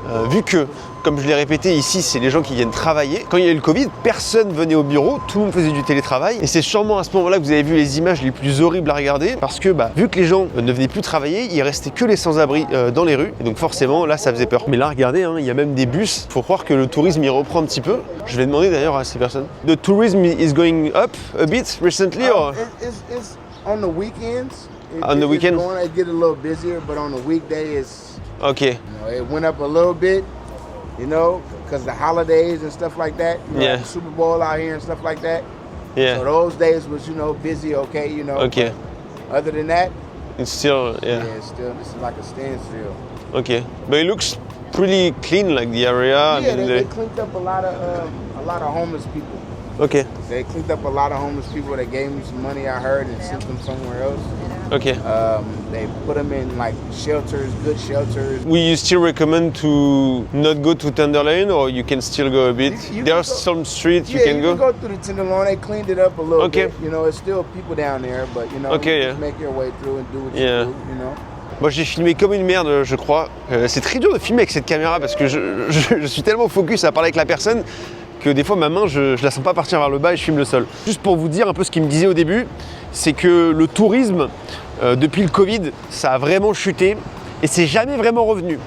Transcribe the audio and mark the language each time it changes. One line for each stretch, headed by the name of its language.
French: Vu que, comme je l'ai répété ici, c'est les gens qui viennent travailler. Quand il y a eu le Covid, personne venait au bureau, tout le monde faisait du télétravail. Et c'est sûrement à ce moment-là que vous avez vu les images les plus horribles à regarder. Parce que vu que les gens ne venaient plus travailler, il restait que les sans-abri dans les rues. Et donc forcément, là, ça faisait peur. Mais là, regardez, il y a même des bus. Faut croire que le tourisme, il reprend un petit peu. Je vais demander d'ailleurs à ces personnes.
English: The tourism is going up a bit recently or? It's on the weekends. On the weekends? It get a little busier, but on the weekday, Okay. it went up a little bit, because the holidays and stuff like that. Yeah. The Super Bowl out here and stuff like that. Yeah. So those days was, busy, okay, Okay. Other than that, It's still, yeah. it's still, this is like a standstill. Okay. But it looks pretty clean, like the area. Yeah, they cleaned up a lot of homeless people. Okay. They cleaned up a lot of homeless people. They gave them some money, I heard, and sent them somewhere else. Okay. They put them in like shelters, good shelters. Will you still recommend to not go to Tenderloin, or you can still go a bit? You There can are some streets you Yeah, can you go? can go through the Tenderloin. They cleaned it up a little Okay. bit. It's still people down there, but Okay, you yeah. just make your way through and do what Yeah. you do.
French: Moi, j'ai filmé comme une merde, je crois. C'est très dur de filmer avec cette caméra parce que je suis tellement focus à parler avec la personne que des fois ma main, je la sens pas partir vers le bas et je filme le sol. Juste pour vous dire un peu ce qu'il me disait au début, c'est que le tourisme, depuis le Covid, ça a vraiment chuté et c'est jamais vraiment revenu.